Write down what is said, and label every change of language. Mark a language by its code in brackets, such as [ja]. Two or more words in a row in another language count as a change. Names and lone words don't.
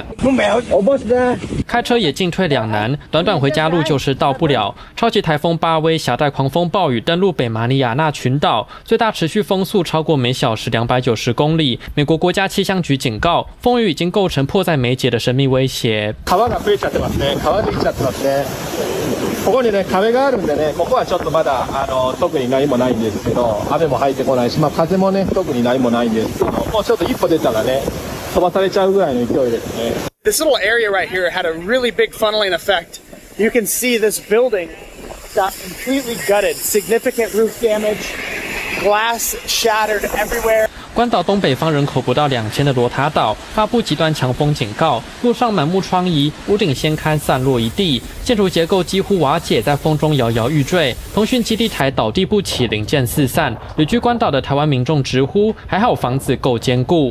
[zh] 开车也进退两难，短短回家路就是到不了。超级台风巴威携带狂风暴雨登陆北马里亚纳群岛，最大持续风速超过每小时290公里。美国国家气象局警告，风雨已经构成迫在眉睫的生命威胁。 [ja] 川が増えちゃってますね。川できちゃってますね。ここにね壁があるんでね、ここはちょっとまだ特に何もないんですけど、雨も入ってこないし、風もね特に何もないんですけど、もうちょっと一歩出たらね飛ばされちゃうぐらいの勢いですね。 [en] This little area right here had a really big funneling effect You can see this building got completely gutted, significant roof damage, glass shattered everywhere. [zh] 关岛东北方人口不到2000的罗塔岛发布极端强风警告，路上满目疮痍，屋顶掀开散落一地，建筑结构几乎瓦解，在风中摇摇欲坠。通讯基地台倒地不起，零件四散。旅居关岛的台湾民众直呼，还好房子够坚固。